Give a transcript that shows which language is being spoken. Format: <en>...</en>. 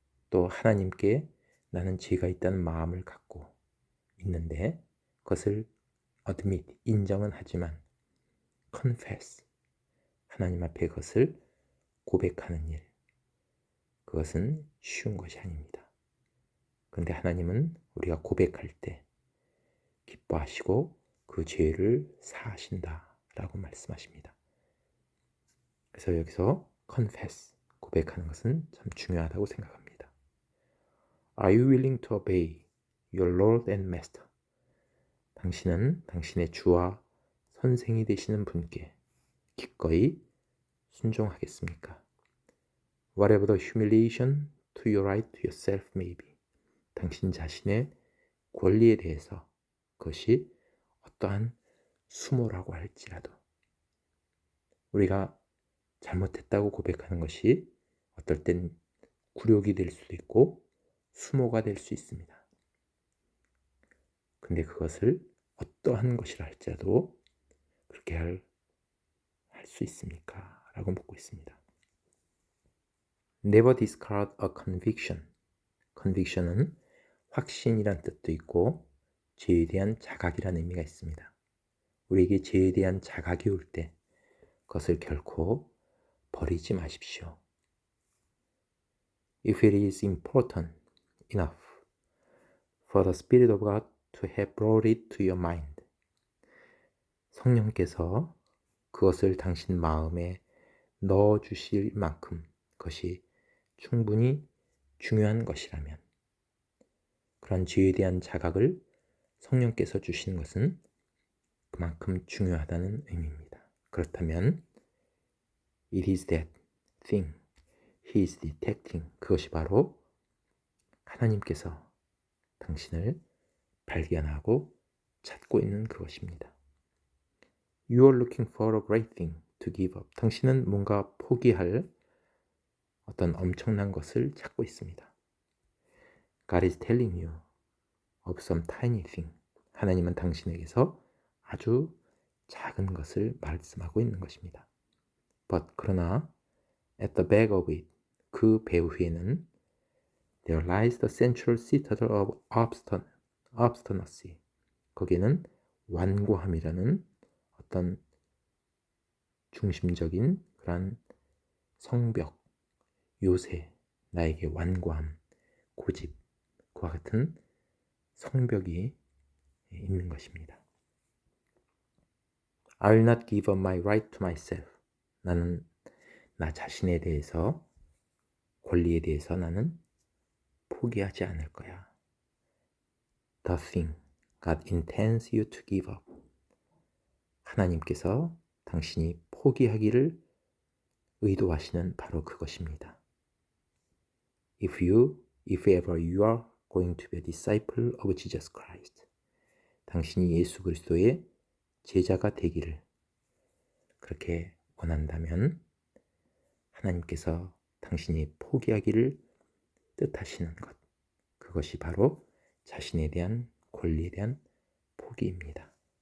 <ko>또 하나님께 나는 죄가 있다는 마음을 갖고 있는데 그것을 admit, 인정은 하지만 confess, 하나님 앞에 그것을 고백하는 일, 그것은 쉬운 것이 아닙니다. 그런데 하나님은 우리가 고백할 때 기뻐하시고 그 죄를 사하신다 라고 말씀하십니다. 그래서 여기서 confess, 고백하는 것은 참 중요하다고 생각합니다.</ko> <en>Are you willing to obey your Lord and Master?</en> <ko>당신은 당신의 주와 선생이 되시는 분께 기꺼이 순종하겠습니까?</ko> <en>Whatever the humiliation to your right to yourself may be.</en> <ko>당신 자신의 권리에 대해서 그것이 어떠한 수모라고 할지라도 우리가 잘못했다고 고백하는 것이 어떨 땐 굴욕이 될 수도 있고 수모가 될 수 있습니다. 근데 그것을 어떠한 것이라 할지라도 그렇게 할 수 있습니까? 라고 묻고 있습니다.</ko> <en>Never discard a conviction.</en> <ko>conviction은 확신이란 뜻도 있고 죄에 대한 자각이라는 의미가 있습니다. 우리에게 죄에 대한 자각이 올 때 그것을 결코 버리지 마십시오.</ko> <en>If it is important enough for the Spirit of God to have brought it to your mind.</en> <ko>성령께서 그것을 당신 마음에 넣어주실 만큼 그것이 충분히 중요한 것이라면 그런 죄에 대한 자각을 성령께서 주시는 것은 그만큼 중요하다는 의미입니다. 그렇다면</ko> <en>it is that thing he is detecting.</en> <ko>그것이 바로 하나님께서 당신을 발견하고 찾고 있는 그것입니다.</ko> <en>You are looking for a great thing to give up.</en> <ko>당신은 뭔가 포기할 어떤 엄청난 것을 찾고 있습니다.</ko> <en>God is telling you of some tiny thing.</en> <ko>하나님은 당신에게서 아주 작은 것을 말씀하고 있는 것입니다.</ko> <en>But</en> <ko>그러나</ko> <en>at the back of it,</en> <ko>그 배후에는</ko> <en>there lies the central citadel of obstinacy.</en> <ko>거기에는 완고함이라는 어떤 중심적인 그런 성벽, 요새, 나에게 완고함, 고집, 그와 같은 성벽이 있는 것입니다.</ko> <en>I will not give up my right to myself.</en> <ko>나는 나 자신에 대해서, 권리에 대해서 나는 포기하지 않을 거야.</ko> <en>The thing God intends you to give up.</en> <ko>하나님께서 당신이 포기하기를 의도하시는 바로 그것입니다.</ko> <en>If ever you are going to be a disciple of Jesus Christ.</en> <ko>당신이 예수 그리스도의 제자가 되기를 그렇게 원한다면 하나님께서 당신이 포기하기를 뜻하시는 것. 그것이 바로 자신에 대한 권리에 대한 포기입니다.</ko>